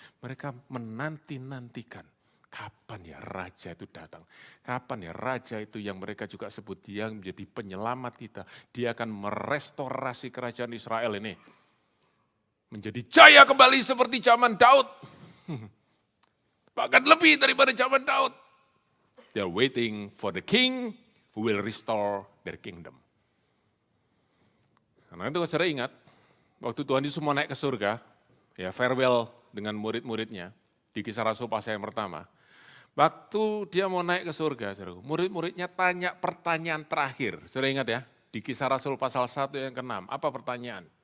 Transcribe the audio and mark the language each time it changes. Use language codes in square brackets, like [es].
[id] Mereka menanti-nantikan, kapan ya raja itu datang? Kapan ya raja itu yang mereka juga sebut dia menjadi penyelamat kita. Dia akan merestorasi kerajaan Israel ini. Menjadi jaya kembali seperti zaman Daud. Bahkan lebih daripada zaman Daud. [en] They are waiting for the king who will restore their kingdom. [id] Karena itu saudara ingat, waktu Tuhan Yesus mau naik ke surga, ya farewell dengan murid-muridnya, di Kisah Rasul pasal yang pertama, Waktu dia mau naik ke surga, saudaraku, murid-muridnya tanya pertanyaan terakhir. Saudara ingat ya, di Kisah Rasul pasal 1 yang ke-6, apa pertanyaan?